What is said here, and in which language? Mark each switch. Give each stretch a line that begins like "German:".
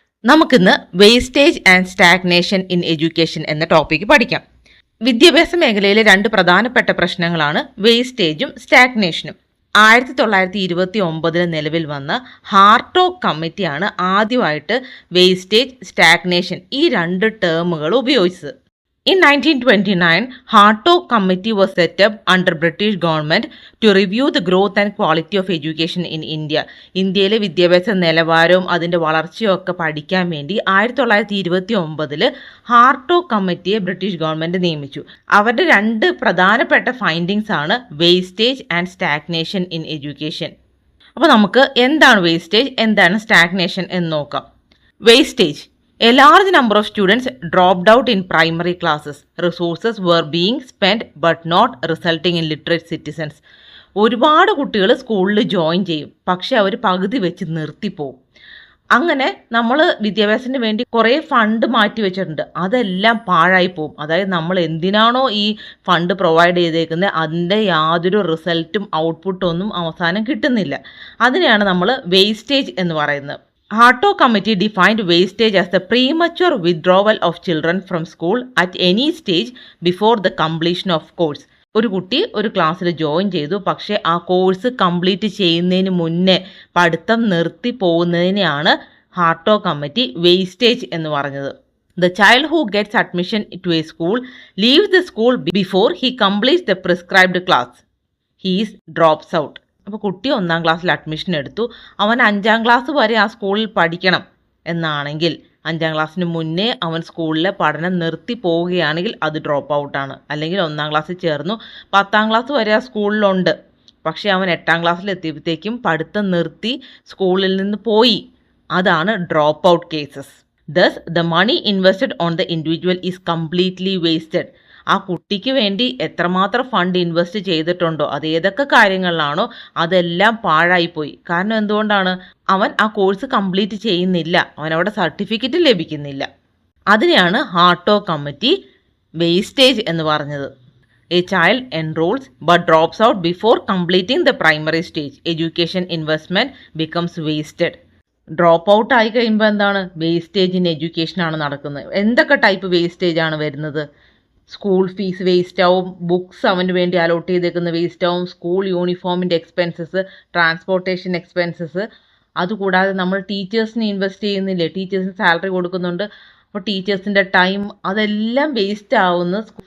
Malayalam: നമുക്കിന്ന് wastage and stagnation in education എന്ന topic പഠിക്കാം. വിദ്യാഭ്യാസ മേഖലയിലെ രണ്ട് പ്രധാനപ്പെട്ട പ്രശ്നങ്ങളാണ് വേസ്റ്റേജും സ്റ്റാഗ്നേഷനും. 1929 നിലവിൽ വന്ന ഹാർട്ടോഗ് കമ്മിറ്റിയാണ് ആദ്യമായിട്ട് വേസ്റ്റേജ്, സ്റ്റാഗ്നേഷൻ ഈ രണ്ട് ടേമുകൾ ഉപയോഗിച്ചത്.
English: In 1929, Hartog Committee was set up under British government to review the growth and quality of education in India.
Malayalam: ഇന്ത്യയിലെ വിദ്യാഭ്യാസ നിലവാരവും അതിൻ്റെ വളർച്ചയും ഒക്കെ പഠിക്കാൻ വേണ്ടി 1929 ഹാർട്ടോഗ് കമ്മിറ്റിയെ ബ്രിട്ടീഷ് ഗവൺമെൻറ് നിയമിച്ചു. അവരുടെ രണ്ട് പ്രധാനപ്പെട്ട ഫൈൻഡിങ്സ് ആണ് wastage and stagnation in education. അപ്പോൾ നമുക്ക് എന്താണ് വേസ്റ്റേജ്, എന്താണ് സ്റ്റാഗ്നേഷൻ എന്ന് നോക്കാം.
English: Wastage: A large number of students dropped out in primary classes. Resources were being spent but not resulting in literate citizens.
Malayalam: ഒരുപാട് കുട്ടികൾ സ്കൂളിൽ ജോയിൻ ചെയ്യും, പക്ഷെ അവർ പകുതി വെച്ച് നിർത്തിപ്പോവും. അങ്ങനെ നമ്മൾ വിദ്യാഭ്യാസത്തിന് വേണ്ടി കുറേ ഫണ്ട് മാറ്റി വെച്ചിട്ടുണ്ട്, അതെല്ലാം പാഴായി പോവും. അതായത് നമ്മൾ എന്തിനാണോ ഈ ഫണ്ട് പ്രൊവൈഡ് ചെയ്തേക്കുന്നത് അതിൻ്റെ യാതൊരു റിസൾട്ടും ഔട്ട്പുട്ടും ഒന്നും അവസാനം കിട്ടുന്നില്ല. അതിനെയാണ് നമ്മൾ വേസ്റ്റേജ് എന്ന് പറയുന്നത്.
English: Hartog Committee defined wastage as the premature withdrawal of children from school at any stage before the completion of course.
Malayalam: ഒരു കുട്ടി ഒരു ക്ലാസ്സിൽ ജോയിൻ ചെയ്തു, പക്ഷേ ആ കോഴ്സ് കംപ്ലീറ്റ് ചെയ്യുന്നതിന് മുന്നേ പഠിത്തം നിർത്തി പോകുന്നതിനെയാണ് ഹാർട്ടോഗ് കമ്മിറ്റി വേസ്റ്റേജ് എന്ന് പറഞ്ഞത്.
English: The child who gets admission to a school leaves the school before he completes the prescribed class. He drops out.
Malayalam: അപ്പോൾ കുട്ടി 1ാം ക്ലാസ്സിൽ അഡ്മിഷൻ എടുത്തു, അവൻ 5ാം ക്ലാസ് വരെ ആ സ്കൂളിൽ പഠിക്കണം എന്നാണെങ്കിൽ 5ാം ക്ലാസ്സിന് മുന്നേ അവൻ സ്കൂളിലെ പഠനം നിർത്തി പോവുകയാണെങ്കിൽ അത് ഡ്രോപ്പ് ഔട്ടാണ്. അല്ലെങ്കിൽ 1ാം ക്ലാസ്സിൽ ചേർന്നു, 10ാം ക്ലാസ് വരെ ആ സ്കൂളിലുണ്ട്, പക്ഷേ അവൻ 8ാം ക്ലാസ്സിൽ എത്തിയപ്പോഴത്തേക്കും പഠിത്തം നിർത്തി സ്കൂളിൽ നിന്ന് പോയി, അതാണ് drop out cases.
English: Thus, the money invested on the individual is completely wasted.
Malayalam: ആ കുട്ടിക്ക് വേണ്ടി എത്രമാത്രം ഫണ്ട് ഇൻവെസ്റ്റ് ചെയ്തിട്ടുണ്ടോ, അത് ഏതൊക്കെ കാര്യങ്ങളിലാണോ അതെല്ലാം പാഴായിപ്പോയി. കാരണം എന്തുകൊണ്ടാണ്? അവൻ ആ കോഴ്സ് കംപ്ലീറ്റ് ചെയ്യുന്നില്ല, അവനവിടെ സർട്ടിഫിക്കറ്റ് ലഭിക്കുന്നില്ല. അതിനെയാണ് ഹാർട്ടോഗ് കമ്മിറ്റി വേസ്റ്റേജ് എന്ന് പറഞ്ഞത്.
English: A child enrolls but drops out before completing the primary stage. Education investment becomes wasted.
Malayalam: Drop out ആയി കഴിയുമ്പോൾ എന്താണ്? വേസ്റ്റേജ് ഇൻ എഡ്യൂക്കേഷനാണ് നടക്കുന്നത്. എന്തൊക്കെ ടൈപ്പ് വേസ്റ്റേജ് ആണ് വരുന്നത്? സ്കൂൾ ഫീസ് വേസ്റ്റ് ആവും, ബുക്സ് അവന് വേണ്ടി അലോട്ട് ചെയ്തേക്കുന്ന വേസ്റ്റ് ആവും, സ്കൂൾ യൂണിഫോമിൻ്റെ എക്സ്പെൻസസ്, ട്രാൻസ്പോർട്ടേഷൻ എക്സ്പെൻസസ്. അതുകൂടാതെ നമ്മൾ ടീച്ചേഴ്സിന് ഇൻവെസ്റ്റ് ചെയ്യുന്നില്ലേ, ടീച്ചേഴ്സിന് സാലറി കൊടുക്കുന്നുണ്ട്, അപ്പോൾ ടീച്ചേഴ്സിൻ്റെ ടൈം അതെല്ലാം വേസ്റ്റ് ആവുന്നു.